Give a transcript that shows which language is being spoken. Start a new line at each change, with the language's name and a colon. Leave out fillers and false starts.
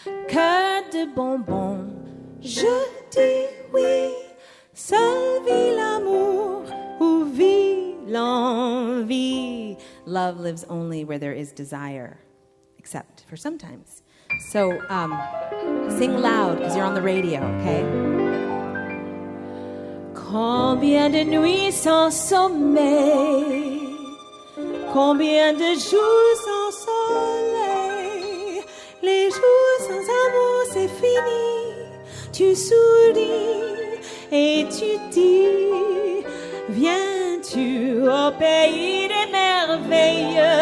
French: Cœur de bonbon, je dis oui. Seul vit l'amour, où vit l'envie.
English: Love lives only where there is desire, except for sometimes. So, sing loud, because you're on the radio, okay?
French: Combien de nuits sans sommeil, combien de jours sans soleil, les jours sans amour c'est fini, tu souris et tu dis, viens-tu au pays des merveilles,